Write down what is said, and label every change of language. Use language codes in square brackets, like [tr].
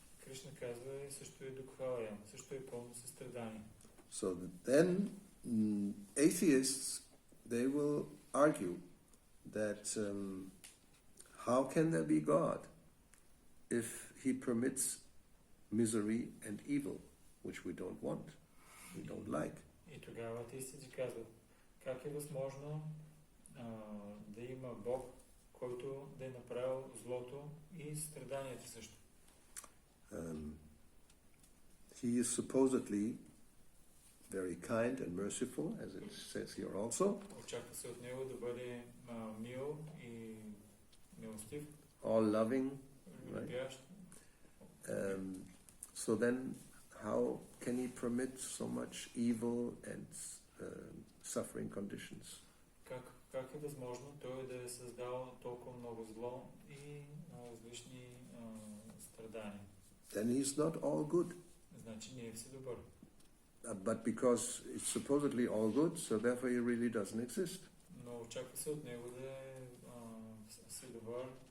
[bg] Кришна казва също е Дукхалаям, също е пълно със страдание. [en] So then atheists, they will argue that how can there be God if he permits misery and evil, which we don't want, we don't like. [bg] И тогава атеистите казват, как е възможно да има Бог, който да е направил злото и страданията също. [en] He is supposedly very kind and merciful, as it says here also. [bg] Очаква се от него да бъде мил и милостив, [en] All loving. [bg] любящ. [en] So then, how can he permit so much evil and suffering conditions? [bg] Как е възможно той да е създал толкова много зло и различни страдания? [en] Then he's not all good. [bg] Значи не е все добър. [en] But because it's supposedly all good, so therefore he really doesn't exist. [bg] Но очаква се от него да е все добър.